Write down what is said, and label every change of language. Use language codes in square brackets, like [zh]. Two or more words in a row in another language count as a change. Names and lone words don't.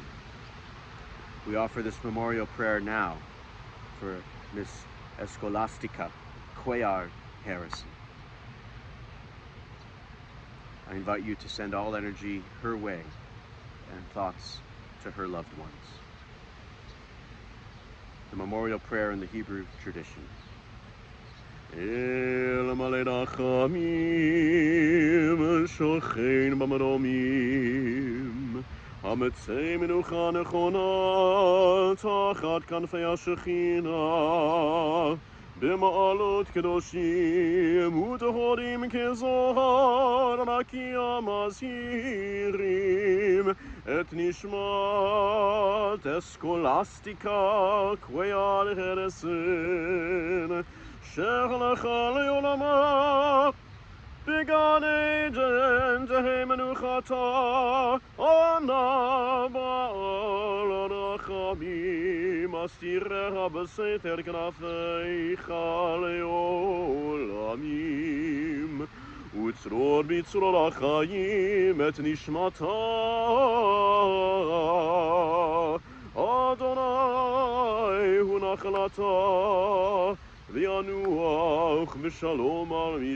[en] We offer this memorial prayer now for Miss Escolastica Harrison. I invite you to send all energy her way and thoughts to her loved ones. The memorial prayer in the Hebrew tradition. [he] אל מלא רחמים שוכן במרומים המצא מנוחה נכונה תחת כנפי השכינה במעלות קדושים וטהורים כזוהר הרקיע מזהירים את נשמת Escolastica Harrison שהלכה לעולמה בגן עדן תהא מנוחתה אנא בעל רחמים יסתירה בסתר כנפיך לעולמים וצרור בצרור החיים את נשמתה אדוני הוא נחלתה וינוח בשלום על